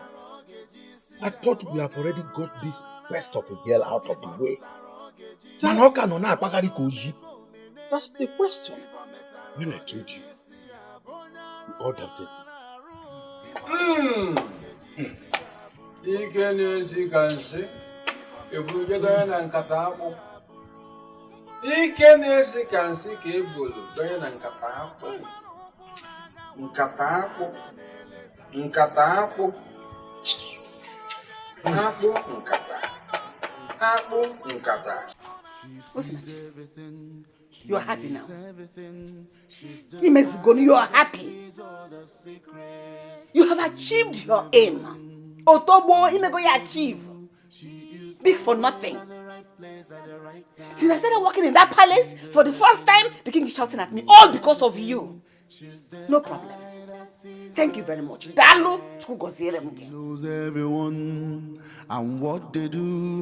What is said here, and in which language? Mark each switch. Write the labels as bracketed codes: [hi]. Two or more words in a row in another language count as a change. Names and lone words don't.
[en] I thought we have already got this pest of a girl out of the way. That's the question. When I told you, you all doubted me. You can see. [ig] eburu jegara na nkata akpụ. Ike na-esi ka nsị ka ebolu banye na nkata akpụ. Nkata akpụ. Nkata akpụ. Akpụ nkata. Akpụ nkata. [en] You are happy now. Imezugoni, you are happy. You have achieved your aim. Otobo, imego you achieve. Big for nothing. Since I started working in that palace, for the first time, the king is shouting at me, all because of you. No problem. Thank you very much. Dalo, knows everyone and what they do.